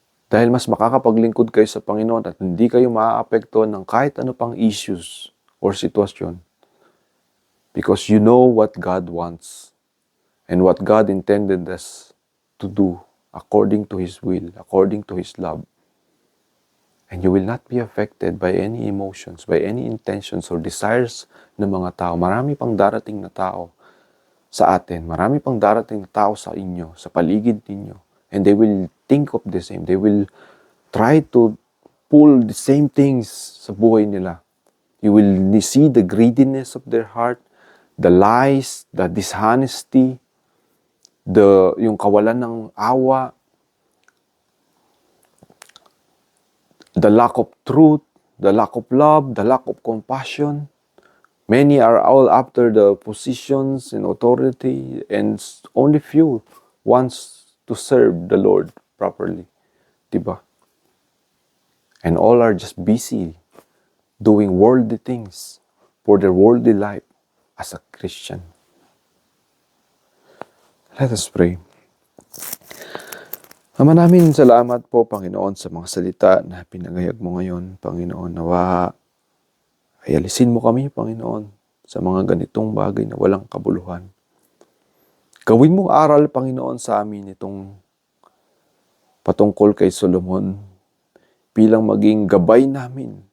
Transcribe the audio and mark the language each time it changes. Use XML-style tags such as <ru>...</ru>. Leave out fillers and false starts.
<tl>Dahil mas makakapaglingkod kayo sa Panginoon at hindi kayo maaapektuhan ng kahit ano pang issues or sitwasyon.</tl> <en>Because you know what God wants and what God intended us to do according to His will, according to His love. And you will not be affected by any emotions, by any intentions or desires</en> <tl>ng mga tao. Marami pang darating na tao sa atin. Marami pang darating na tao sa inyo, sa paligid ninyo.</tl> <en>And they will think of the same. They will try to pull the same things</en> <tl>sa buhay nila.</tl> <en>You will see the greediness of their heart, the lies, the dishonesty,</en> <tl>yung kawalan ng awa,</tl> <en>the lack of truth, the lack of love, the lack of compassion. Many are all after the positions and authority, and only few wants to serve the Lord properly. Diba? And all are just busy doing worldly things for their worldly life as a Christian. Let us pray.</en> <tl>Ama namin, salamat po, Panginoon, sa mga salita na pinagayag mo ngayon, Panginoon. Nawa, ay alisin mo kami, Panginoon, sa mga ganitong bagay na walang kabuluhan. Gawin mong aral, Panginoon, sa amin itong patungkol kay Solomon bilang maging gabay namin</tl>